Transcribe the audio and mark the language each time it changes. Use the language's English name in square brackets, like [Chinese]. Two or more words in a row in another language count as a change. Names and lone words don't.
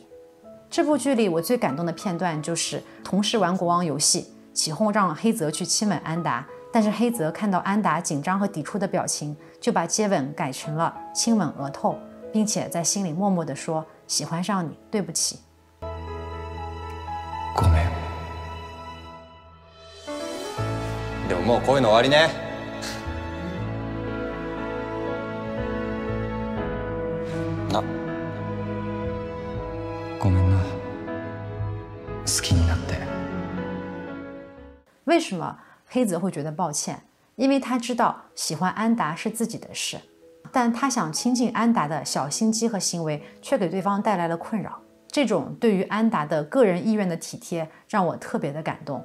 [Chinese] 这部剧里我最感动的片段就是同事玩国王游戏，起哄让黑泽去亲吻安达，但是黑泽看到安达紧张和抵触的表情，就把接吻改成了亲吻额头，并且在心里默默地说：喜欢上你，对不起。 [Japanese] ごめん。でももうこういうの終わりね。あ、ごめんな。好きになって。 [Chinese] 为什么黑泽会觉得抱歉？因为他知道喜欢安达是自己的事，但他想亲近安达的小心机和行为却给对方带来了困扰。这种对于安达的个人意愿的体贴让我特别的感动。